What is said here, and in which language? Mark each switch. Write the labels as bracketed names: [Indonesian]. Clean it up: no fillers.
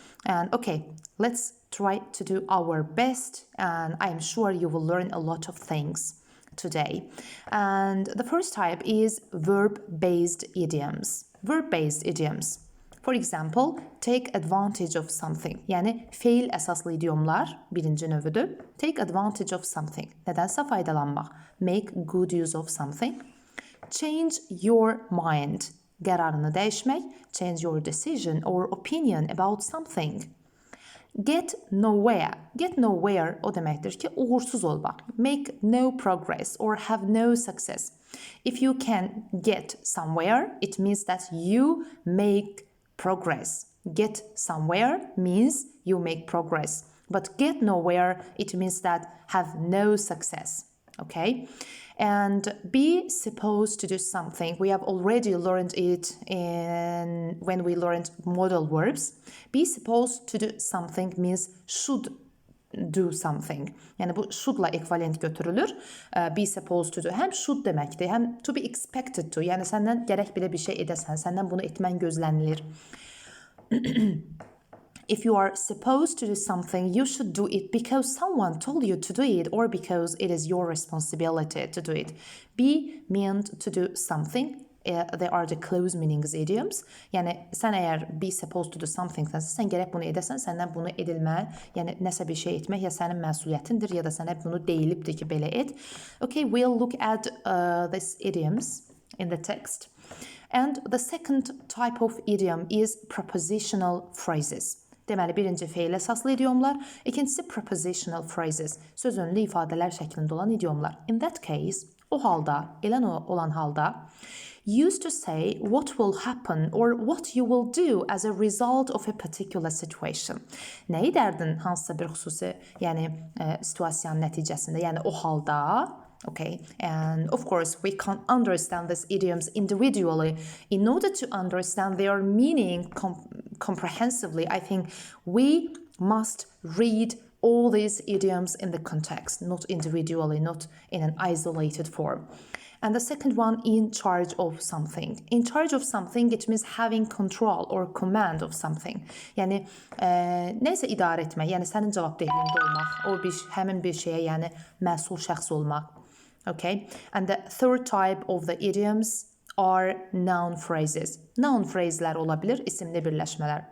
[English] And okay, let's try to do our best, and I'm sure you will learn a lot of things today. And the first type is verb-based idioms. Verb-based idioms. For example, take advantage of something. [Azerbaijani] Yani fiil əsaslı idiomlar birinci növüdür. [English] Take advantage of something. [Azerbaijani] Nədənsə faydalanmaq. [English] Make good use of something. Change your mind. [Azerbaijani] Qərarını dəyişmək. [English] Change your decision or opinion about something. Get nowhere. Get nowhere [Azerbaijani] o deməkdir ki, uğursuz olmaq. [English] Make no progress or have no success. If you can get somewhere, it means that you make progress. Get somewhere means you make progress. But get nowhere, it means that have no success. Okay? And be supposed to do something. We have already learned it when we learned modal verbs. Be supposed to do something means should do something. [Azerbaijani] Yani bu should'la ekvivalent götürülür. [English] Be supposed to do. Hem should deməkdir, hem to be expected to. [Azerbaijani] Yəni səndən gərək belə bir şey edəsən, səndən bunu etmən gözlənilir. [English] If you are supposed to do something, you should do it because someone told you to do it or because it is your responsibility to do it. Be meant to do something. They are the close meanings idioms. [Azerbaijani] Yəni sən əgər [English] be supposed to do something [Azerbaijani] sən gərək bunu edəsən, səndən bunu edilməli, yəni nəsə bir şey etmək ya sənin məsuliyyətindir ya da sənə bunu deyilibdir ki, belə et. [English] Okay, we'll look at these idioms in the text. And the second type of idiom is prepositional phrases. [Azerbaijani] Deməli, birinci feil əsaslı idiomlar, ikincisi prepositional phrases, söz önlü ifadələr şəklində olan idiomlar. [English] In that case, [Azerbaijani] o halda, elə olan halda, [English] used to say what will happen or what you will do as a result of a particular situation. [Azerbaijani] Nə edərdin hansısa bir xüsusi, yəni situasiyanın nəticəsində, yəni o halda. [English] Okay, and of course we can't understand these idioms individually. In order to understand their meaning comprehensively, I think we must read all these idioms in the context, not individually, not in an isolated form. And the second one, in charge of something. In charge of something, it means having control or command of something. [Azerbaijani] Yəni nəsə idarə etmək, yəni sənin cavabdehliyində olmaq, həmin bir şeyə, yəni məsul şəxs olmaq. [English] Okay, and the third type of the idioms are noun phrases. [Azerbaijani] Noun phrase'lər ola bilir, isimli birləşmələr.